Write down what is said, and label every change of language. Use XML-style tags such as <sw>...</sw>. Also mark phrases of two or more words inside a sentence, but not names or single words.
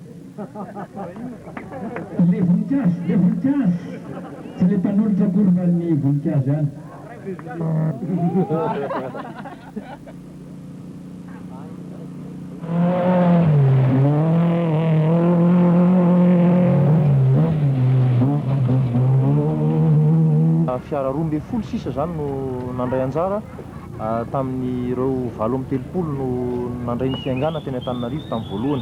<fr>Les Vountias. C'est les panneaux de Zagourvani, Vountias, hein.</fr> <mg>Fiara 12 zany no nandray anjara tamin'ireo 7 no nandray ny fiaingana teny Antananarivo tamin'ny voalohany.</mg>